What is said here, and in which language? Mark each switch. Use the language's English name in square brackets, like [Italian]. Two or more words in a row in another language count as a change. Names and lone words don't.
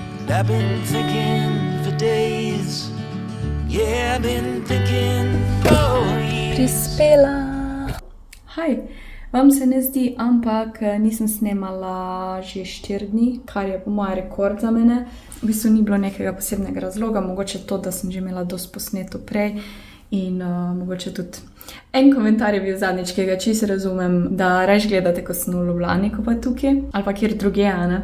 [English] I've been thinking for days. Yeah, I've been thinking, oh yeah. [Slovenian] Prispela. Hej, vam se ne zdi, ampak nisem snemala že 4 dni, kar je po moje rekord za mene. V bistvu ni bilo nekega posebnega razloga, mogoče to, da sem že imela dosti posneto prej in mogoče tudi en komentar je bil zadnjič, ki ga čisto razumem, da raje gledate, ko sem v Ljubljani, ko pa tukaj, ali pa kjer drugje, a ne.